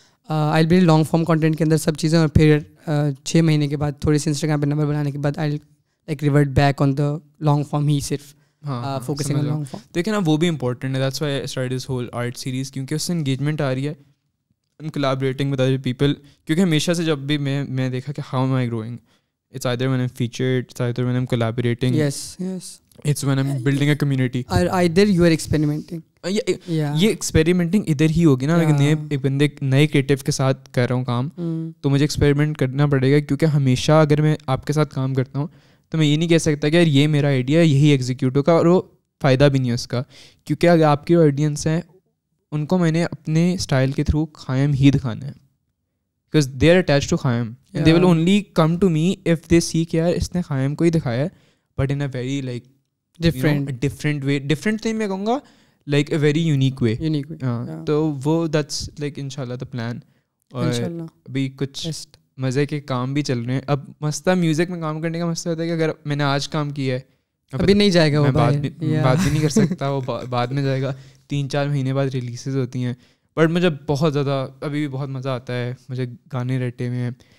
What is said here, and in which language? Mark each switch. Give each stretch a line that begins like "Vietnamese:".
Urdu: آئی blood long form content کے اندر سب چیزیں, اور پھر 6 مہینے کے بعد تھوڑی سی انسٹاگرام پہ نمبر بنانے کے بعد I like revert back on the long form ہی, صرف فوکسنگ آن لانگ فارم. دیکھیں نا وہ بھی امپورٹنٹ ہے, that's why I started this whole art series, کیونکہ اس سے انگیجمنٹ آ رہی ہے,
English: I'm collaborating with other people.
Urdu: کیونکہ ہمیشہ سے جب بھی میں دیکھا کہ
English: how am I growing, it's either when I'm featured, it's either when I'm collaborating, it's when I'm building a community, or either you are experimenting.
Urdu: یہ ایکسپیریمنٹنگ ادھر ہی ہوگی نا, اگر ایک بندے نئے کریٹو کے ساتھ کر رہا ہوں کام, تو مجھے ایکسپیریمنٹ کرنا پڑے گا. کیونکہ ہمیشہ اگر میں آپ کے ساتھ کام کرتا ہوں تو میں یہ نہیں کہہ سکتا کہ یار یہ میرا آئیڈیا ہے, یہی ایگزیکیوٹ ہوگا, اور وہ فائدہ بھی نہیں ہے اس کا. کیونکہ اگر آپ کی آڈینس ہیں ان کو میں نے اپنے اسٹائل کے تھرو قائم ہی دکھانا ہے,
English: because they are attach to قائم,
Urdu: دے will only come to me if they سی کہ یار اس نے قائم کو ہی دکھایا ہے,
English: But in a very like different way.
Urdu: Different نہیں میں کہوں گا, like a very unique way.
English: تو وہ that's like انشاءاللہ دا پلان.
Urdu: اور ابھی کچھ مزے کے کام بھی چل رہے ہیں. اب مسئلہ میوزک میں کام کرنے کا مسئلہ ہوتا ہے کہ اگر میں نے آج کام کیا ہے, ابھی نہیں جائے گا, میں بات بھی نہیں کر سکتا, وہ بعد میں جائے گا. 3-4 مہینے بعد ریلیزز ہوتی ہیں. بٹ مجھے بہت زیادہ ابھی بھی بہت مزہ آتا ہے, مجھے گانے رٹے ہوئے ہیں.